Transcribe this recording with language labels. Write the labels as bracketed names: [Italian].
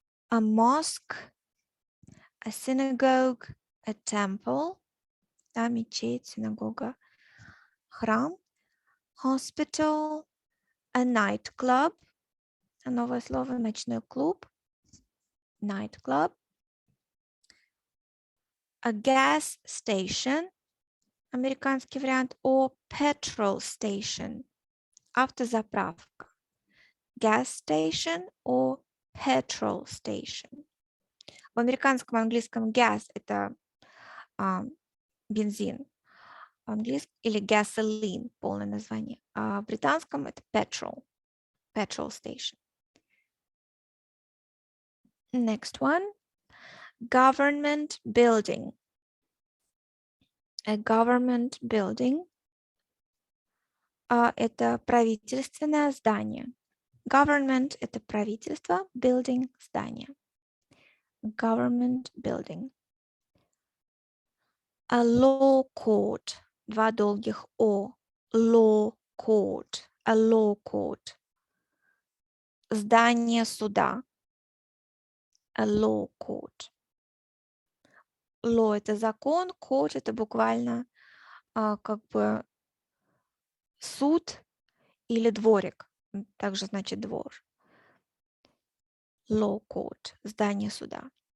[English] a mosque, a synagogue, a temple, [Russian] да, мечеть, синагога, храм, [English] hospital, a nightclub, [Russian] новое слово, ночной клуб, [English] nightclub, a gas station, [Russian] американский вариант, [English] or petrol station, [Russian] автозаправка, [English] gas station or petrol station. [Russian] В американском и английском gas – это бензин, английский или gasoline – полное название, а в британском это petrol station. [English] Next one, government building. A government building [Russian] – это правительственное здание. Government – это правительство, building – здание. [English] Government building. A law court. [Russian] Два долгих О. [English] Law court. A law court. [Russian] Здание суда. [English] A law court. [Russian] Law – это закон, court – это буквально как бы суд или дворик. Также значит двор. Law court – здание суда.